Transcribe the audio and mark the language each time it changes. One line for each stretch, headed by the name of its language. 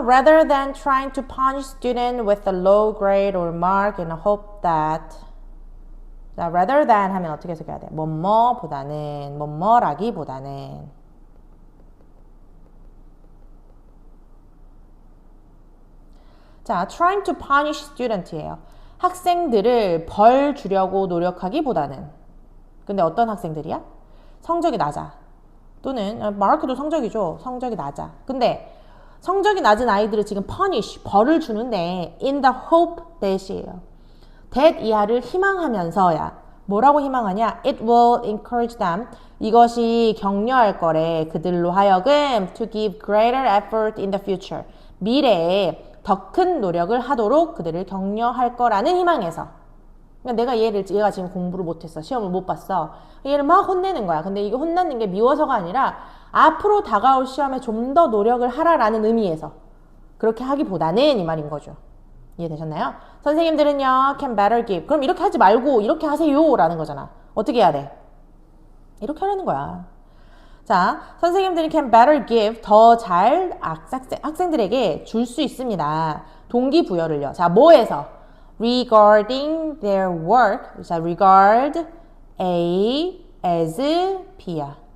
English: Rather than trying to punish student with a low grade or mark in a hope that 자, rather than
Korean: 하면 어떻게 해석해야 돼? 뭐뭐보다는 뭐뭐라기보다는 자,
English: trying to punish student
Korean: 이에요. 학생들을 벌 주려고 노력하기보다는 근데 어떤 학생들이야? 성적이 낮아. 또는 마르크도 성적이죠. 성적이 낮아. 근데 성적이 낮은 아이들을 지금 punish, 벌을 주는데
English: in the hope that
Korean: 이에요. that 이하를 희망하면서야. 뭐라고 희망하냐?
English: It will encourage them.
Korean: 이것이 격려할 거래. 그들로 하여금
English: to give greater effort in the future.
Korean: 미래에 더 큰 노력을 하도록 그들을 격려할 거라는 희망에서. 그러니까 얘가 지금 공부를 못했어. 시험을 못 봤어. 얘를 막 혼내는 거야. 근데 이게 혼내는 게 미워서가 아니라 앞으로 다가올 시험에 좀 더 노력을 하라라는 의미에서 그렇게 하기보다는 이 말인 거죠. 이해되셨나요?
English: 선생님들은요, can better give.
Korean: 그럼 이렇게 하지 말고 이렇게 하세요 라는 거잖아. 어떻게 해야 돼? 이렇게 하라는 거야.
English: 자, 선생님들이 can better give.
Korean: 더 잘 학생들에게 줄 수 있습니다. 동기부여를요. 자, 뭐에서?
English: regarding their work. 자, regard A as B야.